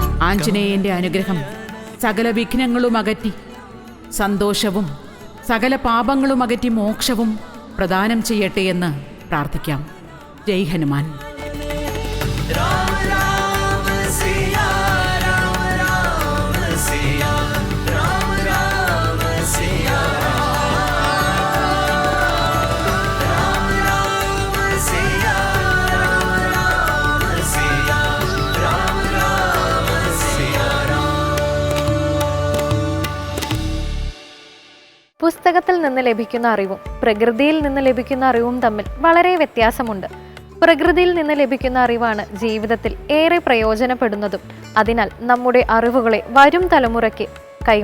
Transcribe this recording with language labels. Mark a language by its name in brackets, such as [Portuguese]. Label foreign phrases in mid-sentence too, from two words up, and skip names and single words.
[Malayalam] ആഞ്ജനേയന്റെ അനുഗ്രഹം സകല വിഘ്നങ്ങളും അകറ്റി സന്തോഷവും സകല പാപങ്ങളും അകറ്റി മോക്ഷവും പ്രദാനം ചെയ്യട്ടെ എന്ന് പ്രാർത്ഥിക്കാം. ജയ് ഹനുമാൻ. [Hindi] राम राम सिया राम राम सिया राम राम सिया राम राम सिया राम राम सिया राम राम सिया [Malayalam] പുസ്തകത്തിൽ നിന്ന് ലഭിക്കുന്ന അറിവും പ്രകൃതിയിൽ നിന്ന് ലഭിക്കുന്ന അറിവും തമ്മിൽ വളരെ വ്യത്യാസമുണ്ട്. പ്രകൃതിയിൽ നിന്ന് ലഭിക്കുന്ന അറിവാണ് ജീവിതത്തിൽ ഏറെ പ്രയോജനപ്പെടുന്നതും. അതിനാൽ നമ്മുടെ അറിവുകളെ വരും തലമുറയ്ക്ക് കൈമാറുക.